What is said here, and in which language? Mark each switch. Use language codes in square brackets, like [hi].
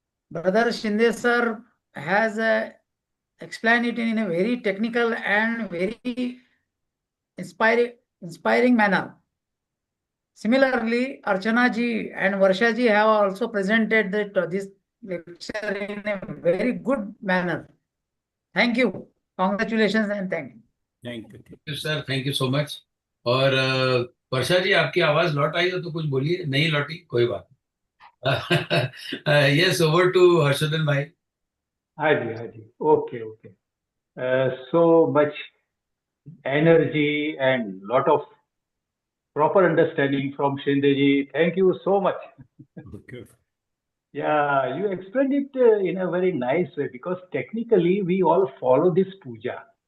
[en] Brother Shinde sir has explained it in a very technical and very inspiring manner. Similarly, Archana ji and Varsha ji have also presented this lecture in a very good manner. Thank you. Congratulations and thank you. Thank you. Thank you, sir. Thank you so much. [hi] और वर्षा जी, आपकी आवाज लौट आई हो तो कुछ बोलिए, नहीं लौटी कोई बात नहीं। [en] Yes, over to [hi] हर्षवर्धन भाई। हाँ जी, okay. [en] so much energy and lot of proper understanding from Shindeji. Thank you so much. Okay. Yeah, you explained it in a very nice way because technically we all follow this puja.